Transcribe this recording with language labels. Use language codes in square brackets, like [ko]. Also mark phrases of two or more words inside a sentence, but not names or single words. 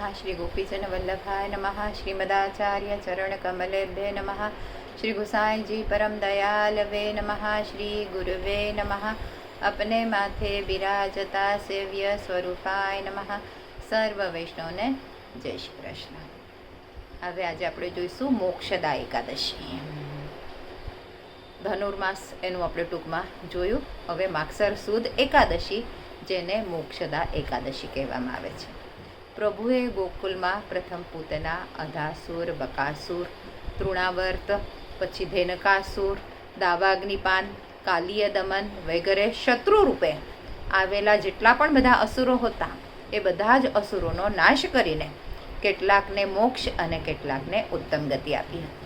[sa] श्री गोपीजन वल्लभाय नमः। श्रीमदाचार्य चरण कमलेभ्ये नमः। श्री गुसाई जी परम दयालवे नमः। श्री गुरुवे नमः। [hi] अपने माथे बिराजता [sa] सेव्य स्वरूपाय नमः। [gu] સર્વ વૈષ્ણવને જય શ્રી કૃષ્ણ। હવે આજે આપણે જોઈશું મોક્ષદા એકાદશી. ધનુર્માસ એનું આપણે ટૂંકમાં જોયું. હવે માગસર સુદ એકાદશી, જેને મોક્ષદા એકાદશી કહેવામાં આવે છે. પ્રભુએ ગોકુલમાં પ્રથમ પૂતના, અધાસુર, બકાસુર, તૃણાવર્ત, પછી ધેનકાસુર, દાવાગ્નિપાન, કાલિય દમન વગેરે શત્રુ રૂપે આવેલા જેટલા પણ બધા અસુરો હતા એ બધા જ અસુરોનો નાશ કરીને કેટલાકને મોક્ષ અને કેટલાકને ઉત્તમ ગતિ આપી હતી.